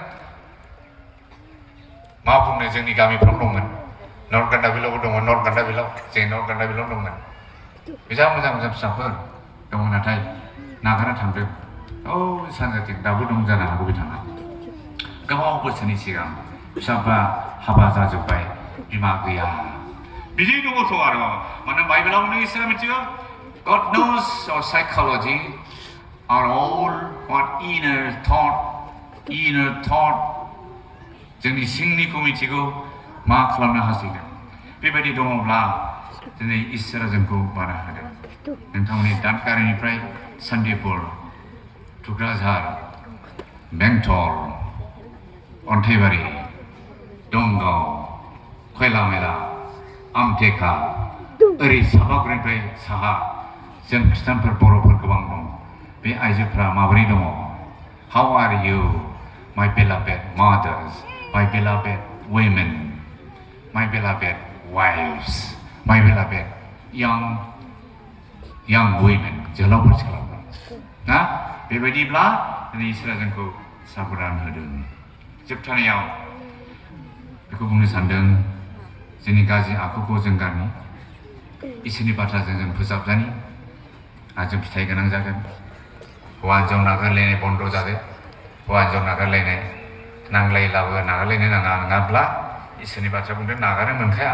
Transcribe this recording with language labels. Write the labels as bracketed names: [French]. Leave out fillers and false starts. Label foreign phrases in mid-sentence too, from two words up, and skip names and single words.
[Bodo] मा बुंनो जोंनि गामिफ्राव दंमोन नर्थ गान्दाबिलावबो दंमोन नर्थ गान्दाबिलाव जों नर्थ गान्दाबिलाव दंमोन मोजां मोजां मोजां फिसाफोर दङ नाथाय नागारना थांदों औ सानजाथिं दाबो दं जानो हागौ बिथाङा गोबाव बोसोरनि सिगां फिसाफ्रा हाबा जाजोब्बाय बिमा गैया बिदि दङथ' आरो माने बाइबेलाव नों इसोरा मिथिगौ [English] God knows our psychology are all what inner thought [Bodo] जोंनि सिंनिखौ मिथिगौ मा खालामनो हास्थायदों बेबायदि दङब्ला दिनै इसोरा जोंखौ बारा होदों नोंथांमोननि दादगारिनिफ्राय सान्दिपुर टुक्राझार बेंटल अन्थाइबारि दंगाव खयलामेला आमटेका ओरै सापागुरिनिफ्राय साहा जों खृष्टानफोर बर'फोर गोबां दं बे आइजोफ्रा माबोरै दङ [English] How are you my beloved [Bodo] mothers my beloved women my beloved wives my beloved [English] young women [Bodo] जोहोलावफोर सिख्लाफोर ना बेबायदिब्ला दिनै इसोरा जोंखौ साबधान होदों जोबथानायाव बेखौ बुंनो सानदों जोंनि गाज्रि आखुखौ जों गारनि इसोरनि बाथ्राजों जों फोसाबजानि आरो जों फिथाइ गोनां जागोन हौवा हिन्जाव नागारलायनाय बन्द' जादों हौवा हिन्जाव नागारलायनाय नांलायलाबो नागारलायनो नाङा नङाब्ला इसोरनि बाथ्रा बुंदों नागारनो मोनखाया